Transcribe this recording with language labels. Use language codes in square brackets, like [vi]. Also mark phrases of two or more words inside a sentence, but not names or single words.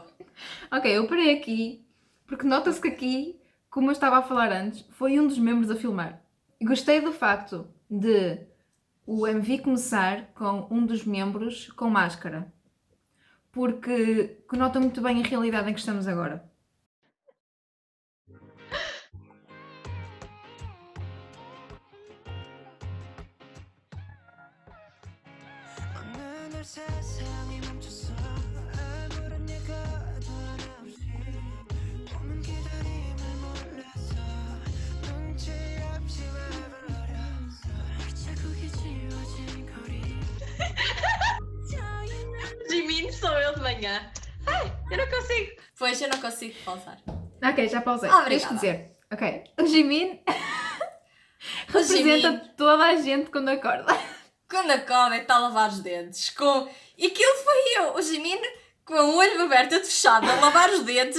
[pt] Ok, eu parei aqui porque nota-se que aqui, como eu estava a falar antes, foi um dos membros a filmar. E gostei do facto de o MV começar com um dos membros com máscara. Porque conota muito bem a realidade em que estamos agora. [ko] 세상이 멈춰서 아무런 예고도 없이 오는 기다림을 몰라서 눈치 없이 와버렸어 자국이 지워진 거리 [pt] Jimin sou eu de manhã. Ai, eu não consigo. Pois, eu não consigo pausar. Ok, já pausei. Obrigada. Tens que dizer. Ok. O Jimin O representa Jimin, toda a gente quando acorda. quando acorda e está a lavar os dentes. E aquilo foi eu. O Jimin com o olho aberto e fechado a lavar os dentes.